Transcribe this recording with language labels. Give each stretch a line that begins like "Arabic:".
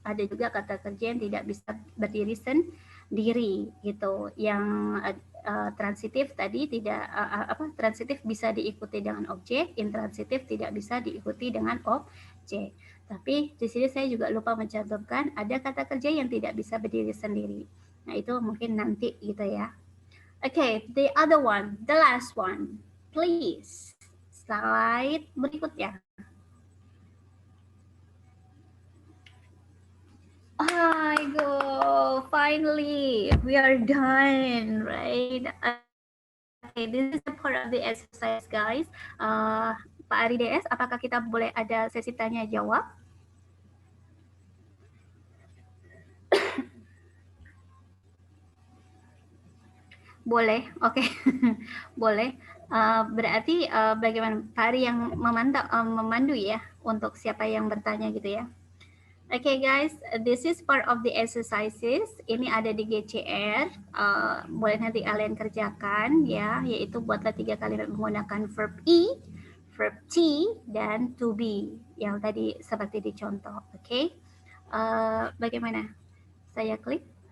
Indonesian: Ada juga kata kerja yang tidak bisa berdiri sendiri, gitu. Yang transitif tadi tidak transitif bisa diikuti dengan objek, intransitif tidak bisa diikuti dengan objek. Tapi di sini saya juga lupa mencantumkan ada kata kerja yang tidak bisa berdiri sendiri. Nah, itu mungkin nanti gitu ya.
English: Okay, the other one, the last one. Please.
Indonesian: Slide berikutnya.
English: I go. Finally, we are done, right? Okay, this is the part of the exercise, guys.
Indonesian: Pak Ari DS, apakah kita boleh ada sesi tanya jawab? Boleh, oke, boleh. Berarti bagaimana Pak Ari yang memandu ya untuk siapa yang bertanya gitu ya.
English: Okay guys, this is part of the exercises.
Indonesian: Ini ada di GCR. Boleh nanti kalian kerjakan ya, yaitu buatlah 3 kalimat menggunakan verb E, verb T, dan to be yang tadi seperti dicontoh. Oke, bagaimana? Saya klik.